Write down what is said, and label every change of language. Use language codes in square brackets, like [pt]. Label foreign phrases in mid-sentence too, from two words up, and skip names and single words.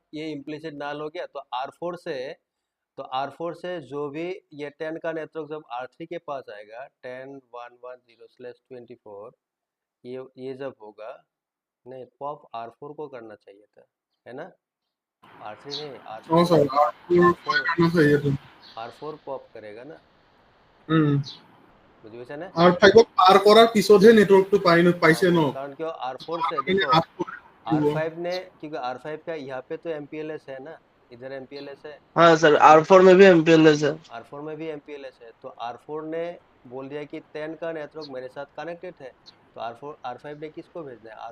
[hi] ये [en] implicit null [hi] हो गया, तो R4 से जो भी ये 10 का नेटवर्क जब R3 के पास आएगा, 10.1.1.0/24, ये जब होगा, नहीं पॉप R4 को करना चाहिए था, है ना, R3 नहीं, हाँ सर R4 को R4 करना चाहिए था R4 पॉप करेगा ना। [as] বুজি পাইছা নে? R5 পাৰ কৰাৰ পিছতহে নেটৱৰ্কটো পাইছে ন [hi] कारण क्यों R4 से [as] মানে [hi] देखो [as] R4 দিব। [hi] R5 ने, क्योंकि R5 का यहाँ पे तो MPLS है ना, इधर MPLS है, हाँ सर, R4 में भी MPLS है। R4 में भी MPLS है, तो R4 ने बोल दिया कि 10 का नेटवर्क मेरे साथ कनेक्टेड है, तो R5 ने किसको भेजना है?